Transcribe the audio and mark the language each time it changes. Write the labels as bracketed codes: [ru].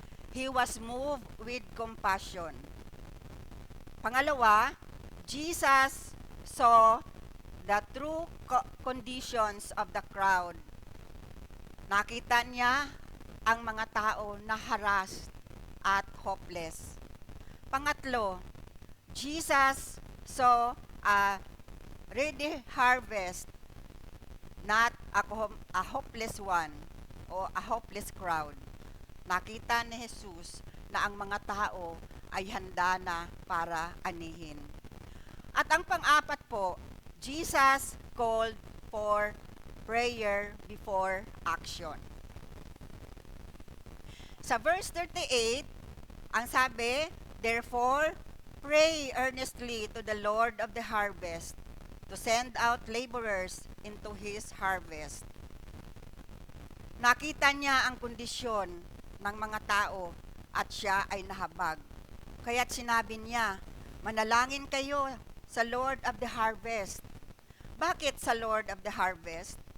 [en] He was moved with compassion. Pangalawa, Jesus saw the true conditions of the crowd. Nakita niya ang mga tao na harassed at hopeless. Pangatlo, Jesus saw a ready harvest, not a hopeless one o a hopeless crowd. [tl] Nakita ni Jesus na ang mga tao ay handa na para anihin. At ang pang-apat po, [en] Jesus called for prayer before action. [tl] Sa verse 38, ang sabi, [en] therefore, pray earnestly to the Lord of the harvest to send out laborers into His harvest. [tl] Nakita niya ang kondisyon ng mga tao at siya ay nahabag. Kaya't sinabi niya, manalangin kayo sa [en] Lord of the harvest. [tl] Bakit sa [en] Lord of the harvest?